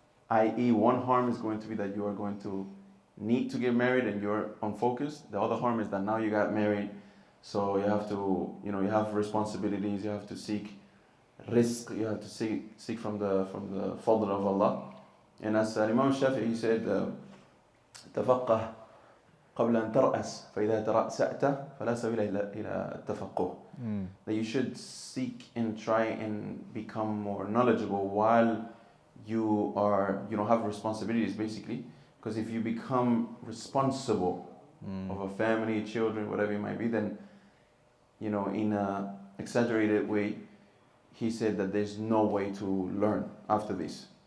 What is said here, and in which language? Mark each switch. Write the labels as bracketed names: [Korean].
[English] I.e., one harm is going to be that you are going to need to get married and you're unfocused. The other harm is that now you got married, so you have to, you have responsibilities. You have to seek risk. You have to seek from the fadl of Allah. And as Imam Shafi'i, he said, [Arabic] تفقه قبل أن ترأس فإذا ترأسأت فلا سبيل إلى التفقه. [English] That you should seek and try and become more knowledgeable while you have responsibilities, basically. Because if you become responsible of a family, children, whatever it might be, then in a exaggerated way, he said that there's no way to learn after this.